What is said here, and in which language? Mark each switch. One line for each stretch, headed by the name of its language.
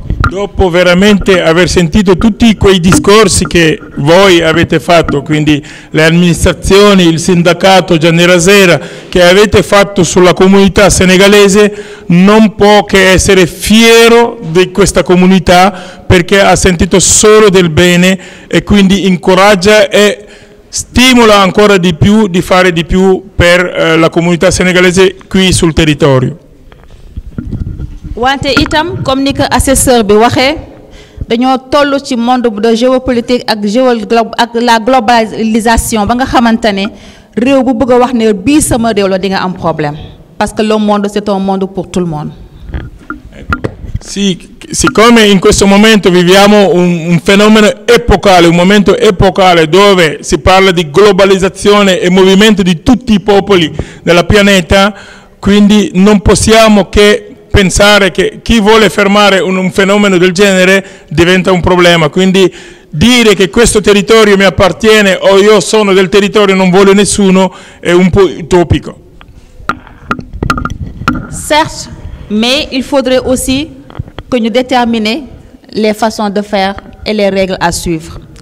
Italian: Dopo veramente aver sentito tutti quei discorsi che voi avete fatto, quindi le amministrazioni, il sindacato Gianni Rasera, che avete fatto sulla comunità senegalese, non può che essere fiero di questa comunità perché ha sentito solo del bene e quindi incoraggia e stimola ancora di più di fare di più per la comunità senegalese qui sul territorio.
Wolof: wante itam comme ni ko assesseur bi waxee dañoo toll ci monde de géopolitique ak la globalisation ba nga xamante ne réew bu bëgg a wax ne bii sama réew la di nga am problème
French: parce que le monde
Wolof: c'est un monde pour tout le monde.
Italian: Sì, siccome in questo momento viviamo un fenomeno epocale, un momento epocale dove si parla di globalizzazione e movimento di tutti i popoli del pianeta, quindi non possiamo che pensare che chi vuole fermare un fenomeno del genere diventa un problema. Quindi dire che questo territorio mi appartiene o io sono del territorio e non vuole nessuno è un po' utopico.
French: Certes, mais il faudrait aussi que nous déterminions les façons de faire et les règles à suivre.